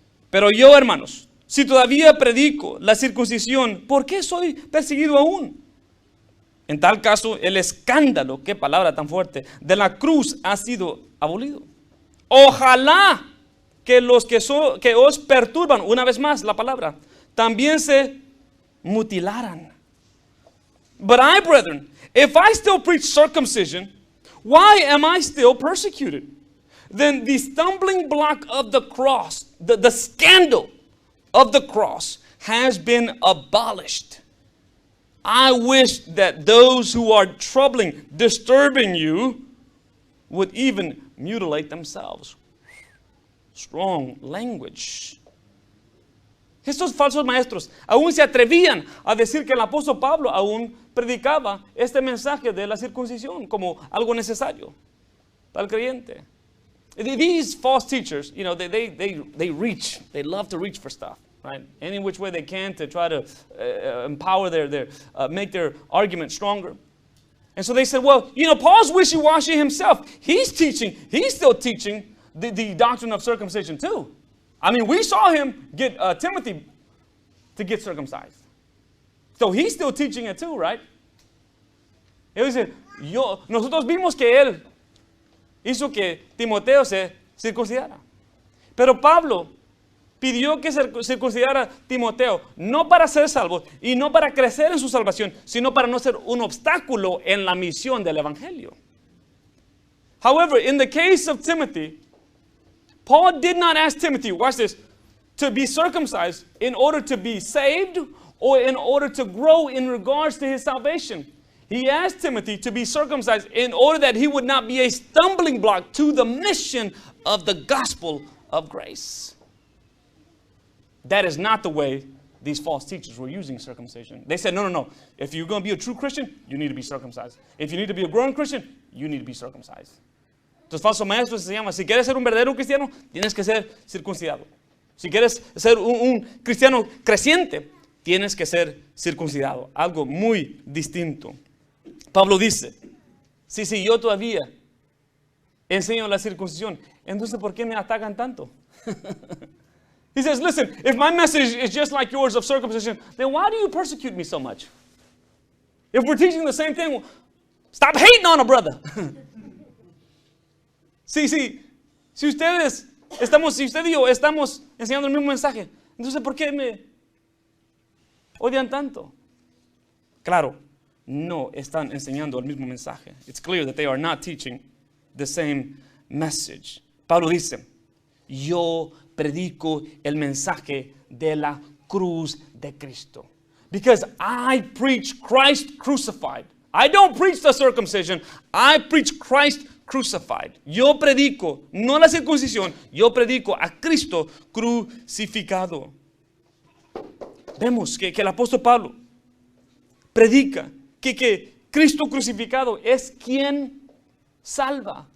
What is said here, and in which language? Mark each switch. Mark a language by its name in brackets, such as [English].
[Spanish] Pero yo, hermanos, si todavía predico la circuncisión, ¿por qué soy perseguido aún? En tal caso, el escándalo, qué palabra tan fuerte, de la cruz ha sido abolido. Ojalá que los que os perturban, una vez más la palabra, también se mutilaran. [English] But I, brethren, if I still preach circumcision, why am I still persecuted? Then the stumbling block of the cross, the scandal of the cross has been abolished. I wish that those who are troubling, disturbing you, would even mutilate themselves. Strong language. [Spanish] Estos falsos maestros aún se atrevían a decir que el apóstol Pablo aún predicaba este mensaje de la circuncisión como algo necesario para el creyente. [English] These false teachers, you know, they reach. They love to reach for stuff, right? Any which way they can to try to empower make their argument stronger. And so they said, well, you know, Paul's wishy-washy himself. He's still teaching the doctrine of circumcision too. I mean, we saw him get Timothy to get circumcised. So he's still teaching it too, right? [Spanish] Él dice, nosotros vimos que él hizo que Timoteo se circuncidara. Pero Pablo pidió que se circuncidara a Timoteo, no para ser salvo y no para crecer en su salvación, sino para no ser un obstáculo en la misión del Evangelio. [English] However, in the case of Timothy, Paul did not ask Timothy, watch this, to be circumcised in order to be saved or in order to grow in regards to his salvation. He asked Timothy to be circumcised in order that he would not be a stumbling block to the mission of the gospel of grace. That is not the way these false teachers were using circumcision. They said, no. If you're going to be a true Christian, you need to be circumcised. If you need to be a growing Christian, you need to be circumcised. [Spanish] Entonces, falso maestro se llama, si quieres ser un verdadero cristiano, tienes que ser circuncidado. Si quieres ser un cristiano creciente, tienes que ser circuncidado. Algo muy distinto. Pablo dice, sí, yo todavía enseño la circuncisión. Entonces, ¿por qué me atacan tanto? [English] He says, listen, if my message is just like yours of circumcision, then why do you persecute me so much? If we're teaching the same thing, stop hating on a brother. [Spanish] Si usted y yo estamos enseñando el mismo mensaje, entonces ¿por qué me odian tanto? Claro, no están enseñando el mismo mensaje. [English] It's clear that they are not teaching the same message. [Spanish] Pablo dice, yo predico el mensaje de la cruz de Cristo. [English] Because I preach Christ crucified. I don't preach the circumcision. I preach Christ crucified. [Spanish] Yo predico, no la circuncisión, yo predico a Cristo crucificado. Vemos que el apóstol Pablo predica que Cristo crucificado es quien salva.